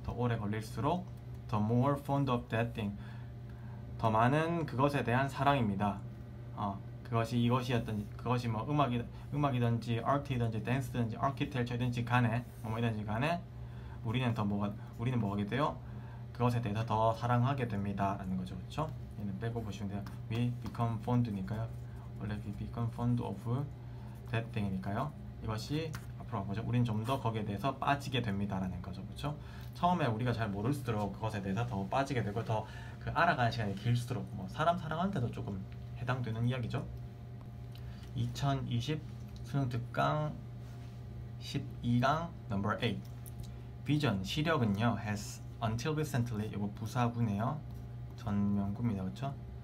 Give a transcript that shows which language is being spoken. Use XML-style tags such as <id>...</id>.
<ko>더 오래 걸릴수록</ko> <en>the more fond of that thing,</en> <ko>더 많은 그것에 대한 사랑입니다. 그것이 이것이었든지, 그것이 뭐 음악이든지 아트이든지 댄스든지 아키텍처든지 간에 뭐이든지 간에 우리는 뭐하게 돼요? 그것에 대해서 더 사랑하게 됩니다 라는 거죠. 그렇죠? 얘는 빼고 보시면 돼요.</ko> <en>We become fond니까요. 원래 we become fond of that thing이니까요.</en> <ko>이것이 앞으로 뭐죠? 우린 좀 더 거기에 대해서 빠지게 됩니다 라는 거죠. 그렇죠? 처음에 우리가 잘 모를수록 그것에 대해서 더 빠지게 되고 더 그 알아가는 시간이 길수록 뭐 사람 사랑한테도 조금 해당되는 이야기죠. 2020 수능 특강 12강 넘버 8 비전 시력은요</ko> <en>has until recently,</en> <ko>이거 부사구네요. 전명구입니다. 그렇죠?</ko>